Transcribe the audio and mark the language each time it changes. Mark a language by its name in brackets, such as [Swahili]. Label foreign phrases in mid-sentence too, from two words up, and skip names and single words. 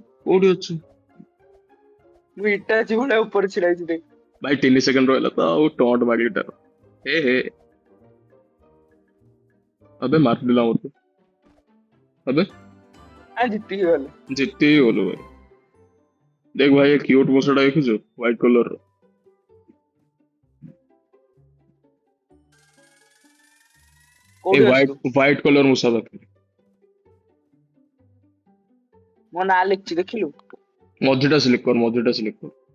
[Odia] କୋଉଠି ଅଛୁ? ମୁଁ ଇଟାଚି ଭଳିଆ ଉପରେ ଛିଡା ହେଇଛି ଦେଖ। ଭାଇ 3 ସେକେଣ୍ଡ ରହିଲା ତ ଆଉ ଟଣ୍ଟ ମାରିଟାର। ହେ अबे ମାରିଦେଲା ମତେ। [Hindi] अबे [Odia] ଜିତିକି ଗଲେ। ଜିତି ହି ଗଲୁ ଭାଇ। [Hindi] देख भाई ये क्यूट [Odia] ମୂଷାଟା ଦେଖିଛୁ ହ୍ୱାଇଟ କଲର ର। ଏ କୋଉଠି ଅଛୁ ତୁ? ହ୍ୱାଇଟ କଲର ମୂଷା ପାଖରେ। ମୋ ନାଁ ଲେଖିଛି ଦେଖିଲୁ? ମଝିଟା ସିଲେକ୍ଟ କର।